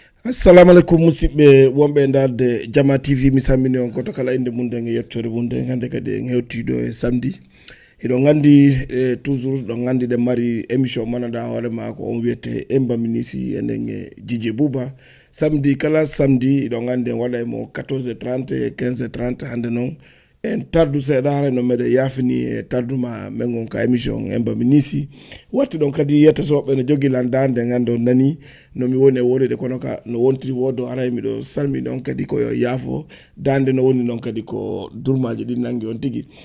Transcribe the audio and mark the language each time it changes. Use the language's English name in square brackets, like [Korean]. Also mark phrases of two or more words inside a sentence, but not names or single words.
[Fula] Assalamu alaikum, musidɓe wonɓe e darde Jama T V. Mi salmini on goto kala inde mum nden e yettore mum nden. Hande kadi en hewtido e samedi. Hiɗo gandi, e, toujours ɗo gandi ɗe mari émission manada hoore ma ko on wiyete Emba Minisi enen e Djidji Bouba. Samedi kala samedi ɗo gandi en waɗa e mo [French] quatorze et trente [Fula] e [French] quinze et trente. [Fula] Hande noon en tardu seeɗa, hara no meɗen yafini e tarduma men on ka émission Emba Minisi. Watti ɗon kadi yetta soɓɓe no jogui landa nde ganda on nani no mi woni e woɗede, kono ka no wontiri wodo, ara miɗo salmini on kadi koyo yaafo dande no woni noon kadi ko durmaji ɗi nangi on tigui.